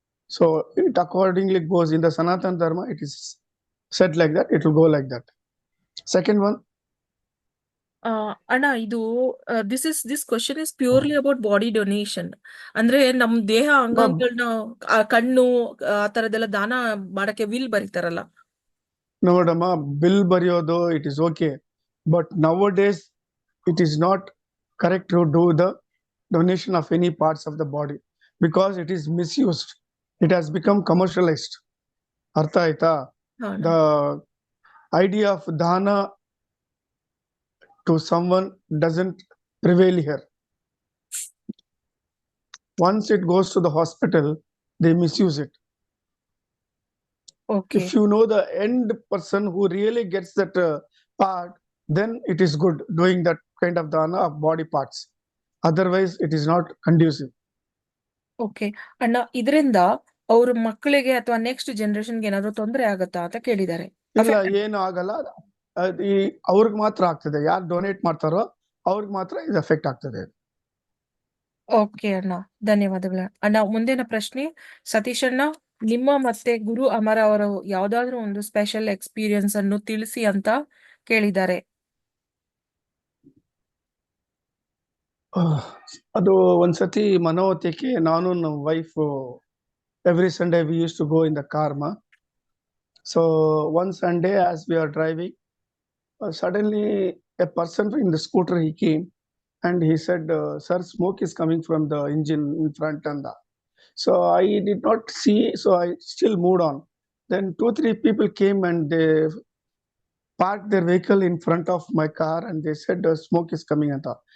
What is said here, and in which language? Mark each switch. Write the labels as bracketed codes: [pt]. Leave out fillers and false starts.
[en] So it accordingly goes in the Sanatana Dharma. It is said like that. It will go like that. Second one. [kn] ಅಣ್ಣ ಇದು [en] This question is purely about body donation. [kn] ಅಂದ್ರೆ ನಮ್ ದೇಹ ಅಂಗಾಂಗಗಳನ್ನ ಕಣ್ಣು ಆ ತರದೆಲ್ಲ ದಾನ ಮಾಡಕ್ಕೆ ವಿಲ್ ಬರೀತಾರಲ್ಲ. ನೋಡಮ್ಮ, ಬಿಲ್ ಬರೆಯೋದು [en] It is okay, but nowadays it is not correct to do the donation of any parts of the body because it is misused. It has become commercialized. [kn] Artha aita? ಹಾ ಅಣ್ಣ. [en] The idea of dana to someone doesn't prevail here. Once it goes to the hospital, they misuse it. Okay. If you know the end person who really gets that part, then it is good doing that kind of dana of body parts. Otherwise, it is not conducive. [kn] Okay ಅಣ್ಣ, ಇದರಿಂದ ಅವ್ರ ಮಕ್ಕಳಿಗೆ ಅಥವಾ next ಜನರೇಷನ್ಗೆ ಏನಾದ್ರು ತೊಂದರೆ ಆಗತ್ತಾ ಅಂತ ಕೇಳಿದ್ದಾರೆ. ಇಲ್ಲ, ಏನು ಆಗಲ್ಲ. ಅವ್ರಿಗೆ ಮಾತ್ರ ಆಗ್ತದೆ. ಯಾರು ಡೊನೇಟ್ ಮಾಡ್ತಾರೋ ಅವ್ರಿಗೆ ಮಾತ್ರ ಇದು ಎಫೆಕ್ಟ್ ಆಗ್ತದೆ. ಓಕೆ ಅಣ್ಣ, ಧನ್ಯವಾದಗಳು ಅಣ್ಣ. ಮುಂದಿನ ಪ್ರಶ್ನೆ, ಸತೀಶ್ ಅಣ್ಣ, ನಿಮ್ಮ ಮತ್ತೆ ಗುರು ಅಮರ ಅವರು ಯಾವ್ದಾದ್ರು ಒಂದು ಸ್ಪೆಷಲ್ ಎಕ್ಸ್ಪೀರಿಯನ್ಸ್ ಅನ್ನು ತಿಳಿಸಿ ಅಂತ ಕೇಳಿದ್ದಾರೆ. ಅದು ಒಂದ್ಸತಿ ಮನೋವತಿಕೆ, ನಾನು ನಮ್ಮ wife [en] Every Sunday we use to go in the car ಮಾ. So one Sunday as we are driving, suddenly a person in the scooter he came and he said, sir, smoke is coming from the engine in front and the. So I did not see, so I still moved on. Then 2-3 people came and they parked their vehicle in front of my car and they said smoke is coming anta.